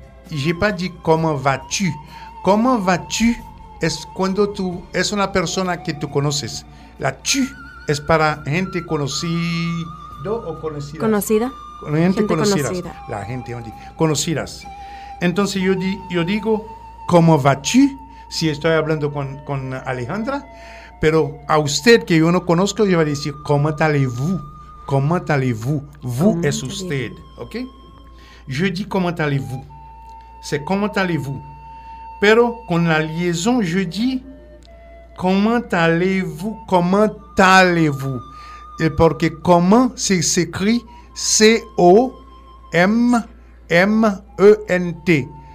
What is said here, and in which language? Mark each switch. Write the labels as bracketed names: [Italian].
[French] J'ai pas dit comment vas-tu. Comment vas-tu [Spanish] es cuando tú es una persona que tú conoces. La tú es para gente conocida o conocida. Conocida. Gente conocida. La gente conocida. Entonces yo digo cómo vas-tú si estoy hablando con Alejandra, pero a usted que yo no conozco yo voy a decir [French] comment allez-vous. Comment allez-vous. Vous comment [Spanish] es usted, ¿ok? [French] Je dis comment allez-vous. C'est comment allez-vous. [Spanish] Pero con la [French] liaison, je dis comment allez-vous, comment allez-vous. Et [Spanish] porque [French] comment s'écrit C-O-M-M-E-N-T.